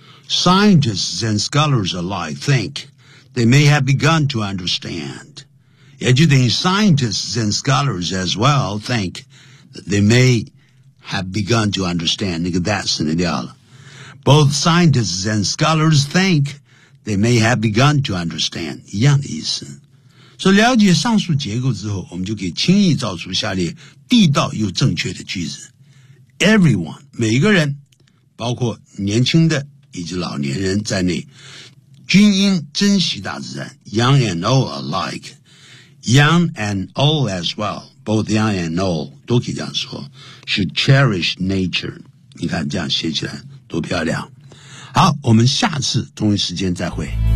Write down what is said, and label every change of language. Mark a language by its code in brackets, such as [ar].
[en] Scientists and scholars alike think they may have begun to understand. [zh] 也就等于 [en] scientists and scholars as well think that they may have begun to understand. [zh] 那个 that 省掉了。 [en] Both scientists and scholars think they may have begun to understand. [zh] 一样的意思。所以了解上述结构之后，我们就可以轻易造出下列地道又正确的句子。 [en] Everyone, [zh] 每一个人，包括年轻的以及老年人在内，均应珍惜大自然。 [en] Young and old alike, young and old as well, both young and old, [zh] 都可以这样说， [en] should cherish nature. [zh] 你看这样写起来多漂亮。好，我们下次同一时间再会。